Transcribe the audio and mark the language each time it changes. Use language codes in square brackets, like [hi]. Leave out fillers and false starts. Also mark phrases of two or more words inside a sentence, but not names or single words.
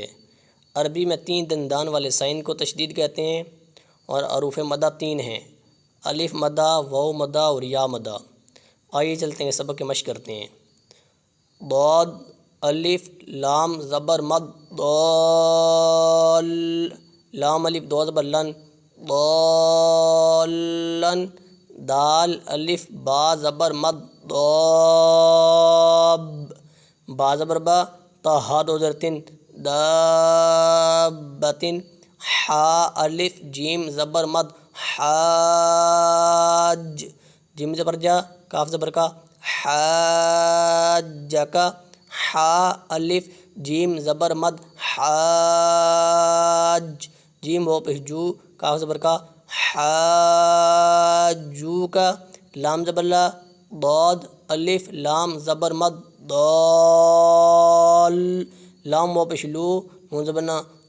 [ur] عربی میں 3 دندان والے سائن کو تشدید کہتے ہیں اور حروف مدہ 3 ہیں: الف مدہ، واو مدہ اور یا مدہ۔ آئیے چلتے ہیں، سبق کی مشق کرتے ہیں۔ ضاد، الف لام زبر مد ضال، لام الف دو زبر لن ضالن، دال الف با زبر مد ضاب، با زبر با، تا ہا دو زبر تن دابتن، حا الف جیم زبر مد حاج، جیم زبر جا، کاف زبر کا، حاجکا، حا الف جیم زبر مد حاج، جیم و پیش جو، کاف زبر کا، حاجوکا، لام زبر لا، ضاد الف لام زبر مد ضال، لام و پیش لو، نون زبر نا،